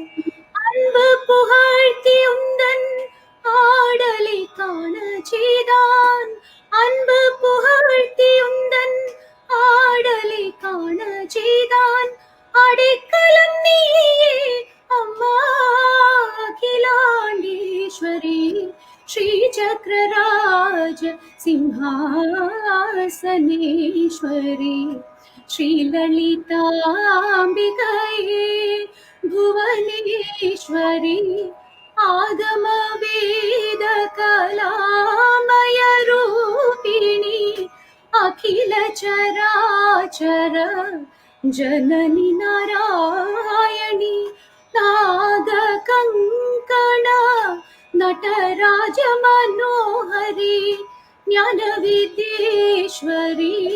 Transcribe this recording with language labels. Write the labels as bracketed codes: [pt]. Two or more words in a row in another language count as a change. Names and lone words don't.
[ta] அன்பு புகழ்த்தி உந்தன் ஆடலை காண செய்தான். அன்பு புகழ்த்தி உந்தன் ஆடலை காண செய்தான். அடைக்கலம் நீயே அம்மா அகிலாண்டேஸ்வரி, [sa] श्री चक्रराज सिंहासनेश्वरी, श्री ललितांबिकये. भुवनेश्वरी, आगम वेद कलामय रूपिणी, अखिल चराचर जननी नारायणी, नाग कंकण नटराज मनोहरी, ज्ञान विद्येश्वरी,